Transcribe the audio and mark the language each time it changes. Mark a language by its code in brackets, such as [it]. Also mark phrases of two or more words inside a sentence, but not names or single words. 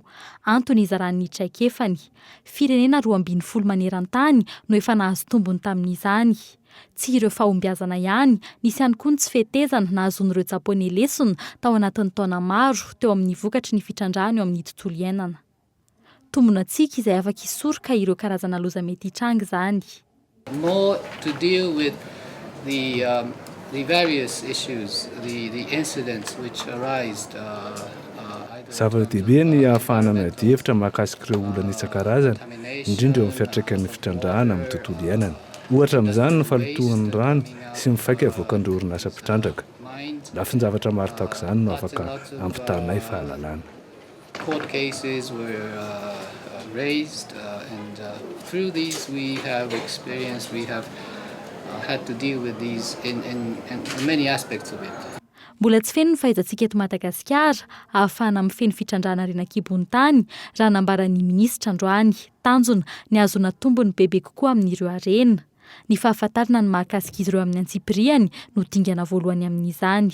[mg] Antony izaran'ny traikefany. Firenena 12 maneran-tany no efa nahazo tombony tamin'izany. Tsy ireo fahombiazana ihany, nisy ihany koa ny tsy fetezana nahazon'ireo japonais lesona tao anatin'ny taona maro teo amin'ny vokatry ny fitrandrahana eo amin'ny tontolo iainana. Tombona antsika izay afaka hisoroka ireo karazana loza mety hitranga izany. [en] More to deal with the various issues, the incidents which arised. [mg] Zava-dehibe ny ahafahana miady hevitra mahakasika ireo olana isan-karazany, indrindra eo amin'ny fiantraikany fitrandrahana amin'ny tontolo iainana. Ohatra amin'izany ny falotohan'ny rano sy mivaika avoakan'ireo orinasa mpitrandraka. Lafin-javatra maro tahaka izany no afaka ampitanay fahalalana. [en] Court cases were raised and through these we have had to deal with these in many aspects of it. [mg] Mbola tsy feno ny fahaizantsika eto Madagasikara ahafahana mifeny fitrandrahana arena ankibon-tany raha nambaran'ny minisitra androany. Tanjona ny azona tombony bebe kokoa amin'ireo arena. Ny fahafantarana ny mahakasika izy ireo amin'ny antsipiriany no dingana voalohany amin'izany.